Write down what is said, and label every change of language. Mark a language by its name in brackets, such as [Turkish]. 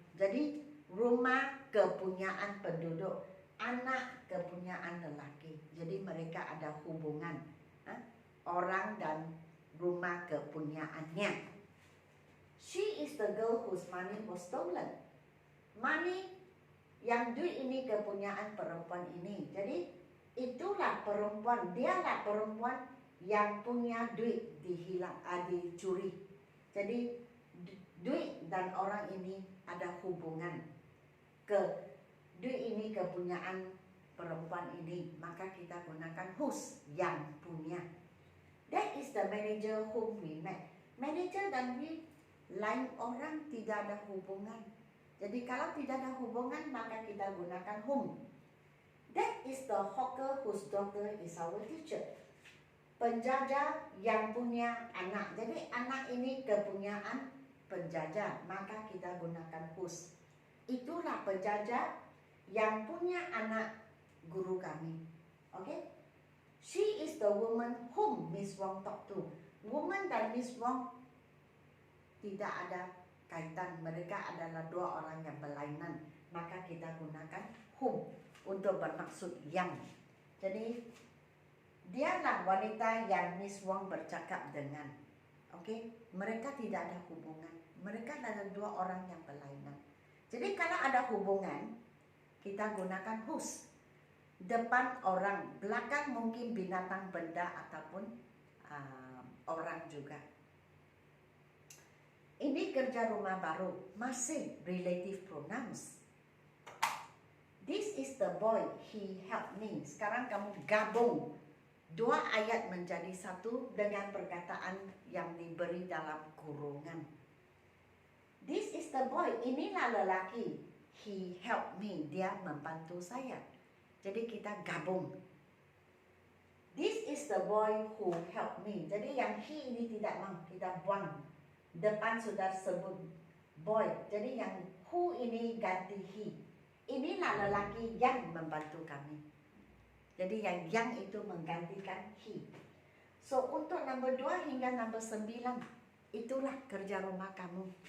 [Malay] Jadi rumah kepunyaan penduduk, anak kepunyaan lelaki. Jadi mereka ada hubungan, orang dan rumah kepunyaannya. [English] She is the girl whose money was stolen. [Malay] Money yang duit ini kepunyaan perempuan ini. Jadi itulah perempuan, dialah perempuan yang punya duit dicuri. Jadi duit dan orang ini ada hubungan. Duit ini kepunyaan perempuan ini, maka kita gunakan whose, yang punya. [English] That is the manager whom we met. [Malay] Manager dan we lain orang, tidak ada hubungan. Jadi kalau tidak ada hubungan, maka kita gunakan whom. [English] That is the hawker whose daughter is our teacher. [Malay] Penjajah yang punya anak. Jadi anak ini kepunyaan penjajah, maka kita gunakan whose. Itulah penjajah yang punya anak guru kami. Okay? [English] She is the woman whom Miss Wong talked to. [Malay] Woman dan Miss Wong tidak ada kaitan, mereka adalah dua orang yang berlainan, maka kita gunakan whom untuk bermaksud yang. Jadi dialah wanita yang Miss Wong bercakap dengan. Okey, mereka tidak ada hubungan, mereka adalah dua orang yang berlainan. Jadi kalau ada hubungan, kita gunakan whose. Depan orang, belakang mungkin binatang, benda ataupun orang juga. Ini kerja rumah baru, masih relative pronouns. [English] This is the boy, he helped me. [Malay] Sekarang kamu gabung dua ayat menjadi satu dengan perkataan yang diberi dalam kurungan. [English] This is the boy, [Malay] inilah lelaki. [English] He helped me, [Malay] dia membantu saya. Jadi kita gabung. [English] This is the boy who helped me. [Malay] Jadi yang he ini tidak mau, kita buang. Depan sudah sebut boy, jadi yang who ini ganti he. Inilah lelaki yang membantu kami. Jadi yang itu menggantikan he. So untuk nombor 2 hingga nombor 9, itulah kerja rumah kamu.